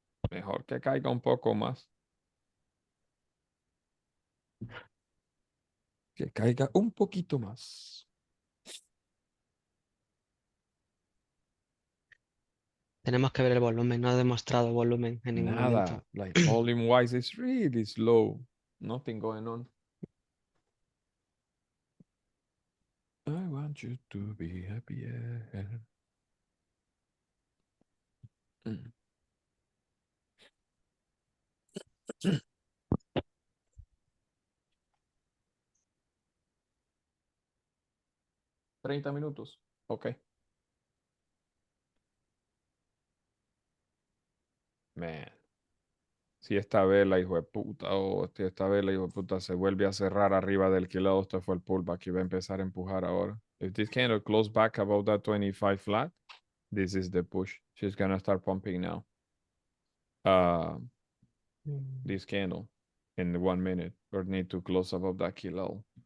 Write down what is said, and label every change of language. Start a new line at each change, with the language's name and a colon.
Spanish: Mejor que caiga un poco más. Que caiga un poquito más. Tenemos que ver el volumen, no ha demostrado volumen en ningún momento. Nada.
English: Like, volume wise is really slow. Nothing going on. I want you to be happier.
Spanish: 30 minutos. Ok.
English: Man.
Spanish: Si esta vela, hijo de puta, o si esta vela, hijo de puta, se vuelve a cerrar arriba del kilado, esto fue el pullback y va a empezar a empujar ahora.
English: If this candle close back about that 25 flat, this is the push. She's gonna start pumping now. This candle in 1 minute, or need to close above that kilo.